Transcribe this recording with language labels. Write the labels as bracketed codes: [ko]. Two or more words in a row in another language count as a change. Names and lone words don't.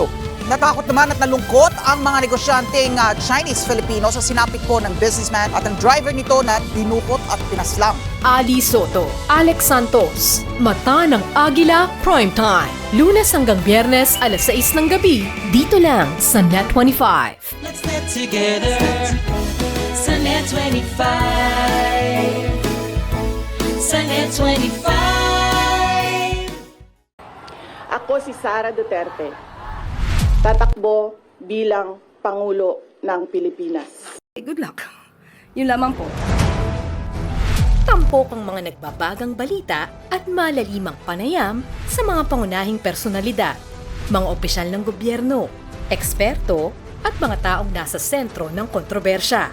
[tl] Natakot naman at nalungkot ang mga negosyanteng Chinese-Filipino sa sinapit po ng businessman at ang driver nito na dinukot at pinaslam. Ali Soto, Alex Santos, Mata ng Agila Primetime. Lunes hanggang Biyernes, alas 6 ng gabi, dito lang sa Net25. [en] Let's net together sa Net25. [tl] Sa Net25. Ako si Sara Duterte. Tatakbo bilang Pangulo ng Pilipinas. [en] Good luck. [tl] Yun lamang po. Tampok ang mga nagbabagang balita at malalimang panayam sa mga pangunahing personalidad, mga opisyal ng gobyerno, eksperto at mga taong nasa sentro ng kontrobersya.